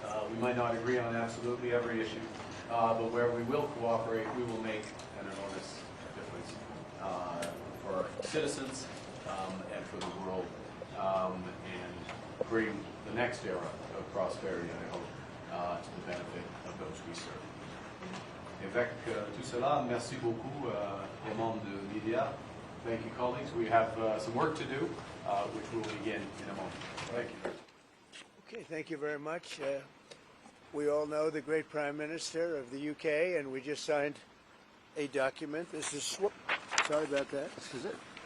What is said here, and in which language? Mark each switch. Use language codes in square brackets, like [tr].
[en] We might not agree on absolutely every issue, but where we will cooperate, we will make an enormous difference for our citizens and for the world, and bring the next era of prosperity, I hope, to the benefit of those we serve. [fr] Avec tout cela, merci beaucoup aux membres de l'IDEA. [en] Thank you, colleagues. We have some work to do, which will begin in a moment. Thank you. Okay, thank you very much. We all know the great Prime Minister of the UK, and we just signed a document. This is, sorry about that. This is it.